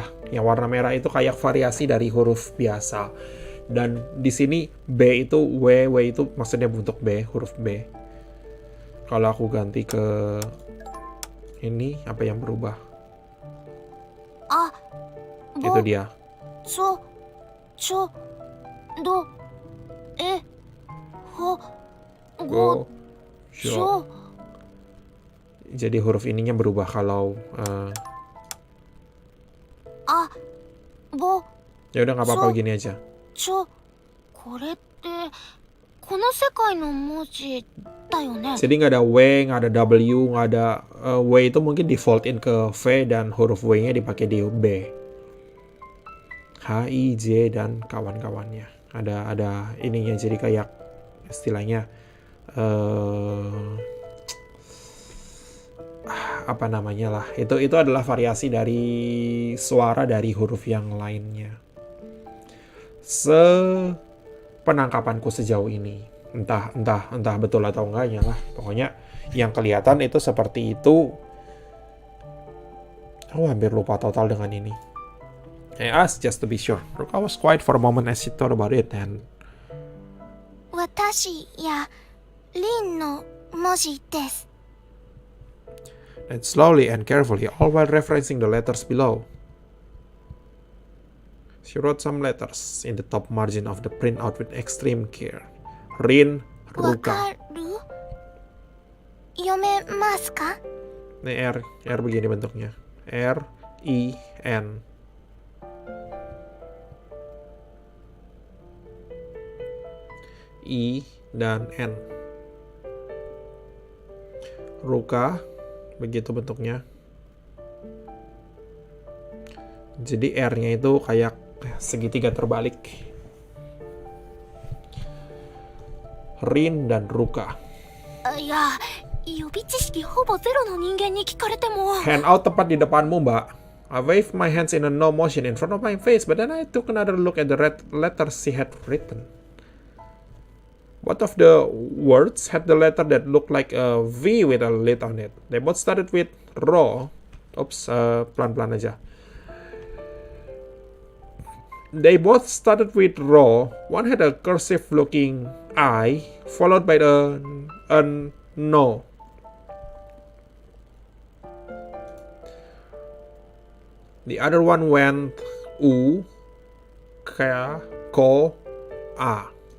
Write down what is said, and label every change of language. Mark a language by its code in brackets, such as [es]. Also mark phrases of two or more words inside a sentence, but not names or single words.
[id] Yang warna merah itu kayak variasi dari huruf biasa. Dan di sini B itu W itu maksudnya bentuk B, huruf B. Kalau aku ganti ke ini, apa yang berubah? A, bo, Itu dia. so, cho, do, e, ho, go, sho. Jadi huruf ininya berubah kalau A, bo, ya udah nggak apa-apa gini aja. [ja] ちょ、これってこの世界の文字だよね。 [id] Jadi nggak ada W, nggak ada W, nggak ada W itu mungkin default in ke V dan huruf W-nya dipakai di B. H H, I, J, dan kawan-kawannya. Ada ininya, jadi kayak istilahnya apa namanya lah. Itu adalah variasi dari suara dari huruf yang lainnya. Penangkapanku sejauh ini, entah betul atau enggaknya lah. Pokoknya yang kelihatan itu seperti itu. Aku hampir lupa total dengan ini. [en] I asked just to be sure. Ruka was quiet for a moment as she thought about it, and [ja] 私やリンの文字です。 [en] then slowly and carefully, all while referencing the letters below. She wrote some letters in the top margin of the printout with extreme care. Rin, [ja] わ Ruka. かる？読めますか？ [id] Ini R begini bentuknya. R, I, N. I dan N. Ruka, begitu bentuknya. Jadi R-nya itu kayak segitiga terbalik. Rin dan Ruka. [ja] いや、予備知識ほぼゼロの人間に聞かれても。 [id] Hand out tepat di depanmu, Mbak. [en] I waved my hands in a no motion in front of my face, but then I took another look at the red letters she had written. Both of the words had the letter that looked like a V with a lid on it. They both started with ro. Oops, [id] pelan-pelan aja. [en] They both started with ro. One had a cursive-looking I, followed by a no. The other one went u, ka, ko, a.